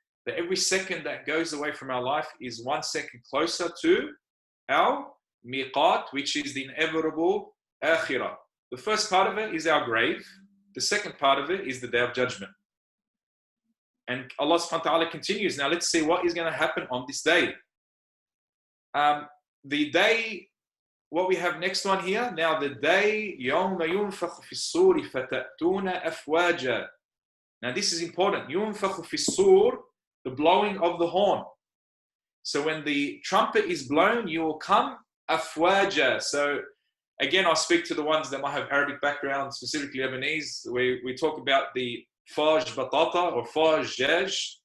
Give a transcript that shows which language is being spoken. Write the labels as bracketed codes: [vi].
[en] That every second that goes away from our life is 1 second closer to our miqat, which is the inevitable akhirah. The first part of it is our grave. The second part of it is the day of judgment. And Allah subhanahu wa ta'ala continues. Now let's see what is going to happen on this day. The day, what we have next one here. [ar] Now the day, يَوْمَ يُنْفَخُ فِي الصُّورِ فَتَأْتُونَ أَفْوَاجًا. [en] Now this is important. يُنْفَخُ فِي الصُّورِ, the blowing of the horn. So when the trumpet is blown, you will come afwaja. So again, I'll speak to the ones that might have Arabic background, specifically Lebanese. We talk about the faj batata or faj jaj.